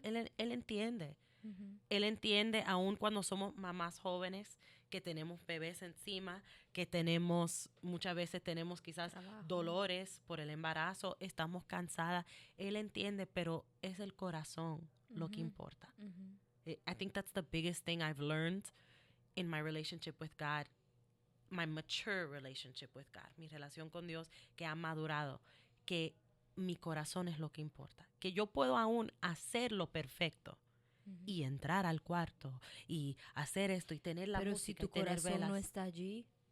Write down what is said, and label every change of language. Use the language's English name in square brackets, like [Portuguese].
[Spanish] Él entiende. Él entiende aún cuando somos mamás jóvenes, que tenemos bebés encima, que muchas veces tenemos quizás dolores por el embarazo, estamos cansadas. Él entiende, pero es el corazón lo que importa. [English] I think that's the biggest thing I've learned in my relationship with God. My mature relationship with God, [Spanish] mi relación con Dios que ha madurado, que mi corazón es lo que importa, que yo puedo aún hacerlo perfecto y entrar al cuarto y hacer esto y tener la música. Pero si tu corazón no está allí,